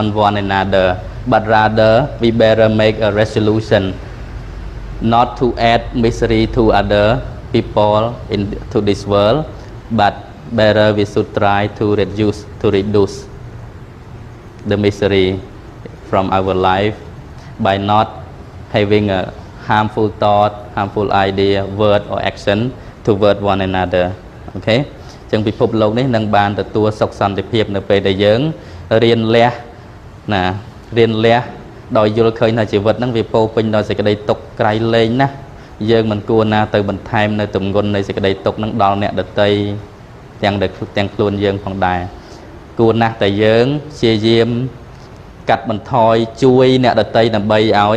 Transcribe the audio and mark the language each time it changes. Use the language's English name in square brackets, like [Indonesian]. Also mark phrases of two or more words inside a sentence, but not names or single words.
[English] one another, but rather we better make a resolution not to add misery to other people into this world, but better we should try to reduce the misery from our life by not having a harmful thought, harmful idea, word or action toward one another. [Khmer] Okay, ចឹងពិភពលោកនេះនឹងបានទទួលសុខសន្តិភាពនៅពេលដែលយើងរៀនលះណារៀនលះដោយយល់ឃើញថាជីវិតហ្នឹងវាពោពេញដោយសេចក្តីទុក្ខក្រៃលែងណាស់យើងមិនគួរណាទៅបន្ថែមនៅទម្ងន់នៃសេចក្តីទុក្ខហ្នឹងដល់អ្នកដទៃទាំងខ្លួនយើងផងដែរគួរណាស់តែយើងព្យាយាមកាត់បន្ថយជួយអ្នកដទៃដើម្បីឲ្យ